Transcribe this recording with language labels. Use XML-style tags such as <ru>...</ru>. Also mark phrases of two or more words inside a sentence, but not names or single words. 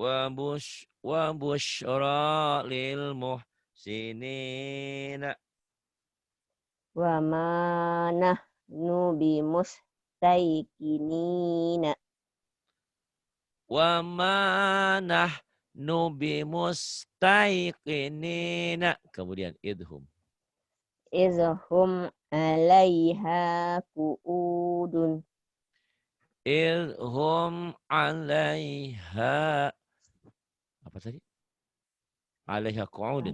<ar>وبشرى للمحسنين. وما نحن بمستيقنين. وما نحن بمستيقنين.</ar> <id>Kemudian idhum.</id> <ar>إذ هم عليها قعود. إذ هم عليها.</ar> <id>Apa tadi?</id> <ar>عليها قعود.</ar>